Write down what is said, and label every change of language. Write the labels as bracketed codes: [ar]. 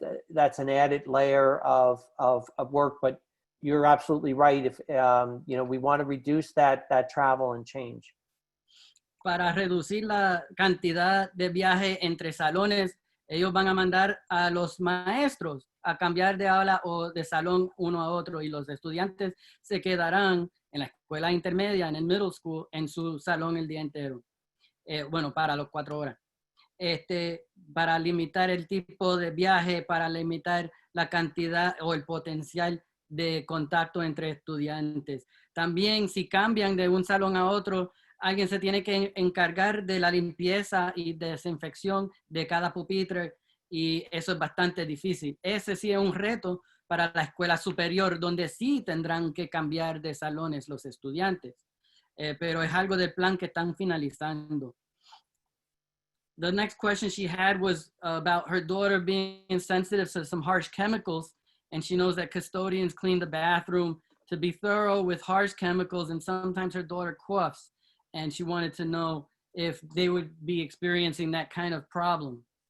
[en] That's an added layer of work, but you're absolutely right. If we want to reduce that travel and change. [es] Para reducir la cantidad de viaje entre salones, ellos van a mandar a los maestros a cambiar de aula o de salón uno a otro, y los estudiantes se quedarán en la escuela intermedia, en el middle school, en su salón el día entero. Para los 4 horas. Para limitar el tipo de viaje, para limitar la cantidad o el potencial de contacto entre estudiantes. También, si cambian de un salón a otro, alguien se tiene que encargar de la limpieza y desinfección de cada pupitre, y eso es bastante difícil. Ese sí es un reto para la escuela superior, donde sí tendrán que cambiar de salones los estudiantes. Pero es algo del plan que están finalizando. [en] The next question she had was about her daughter being sensitive to some harsh chemicals, and she knows that custodians clean the bathroom to be thorough with harsh chemicals, and sometimes her daughter coughs, and she wanted to know if they would be experiencing that kind of problem.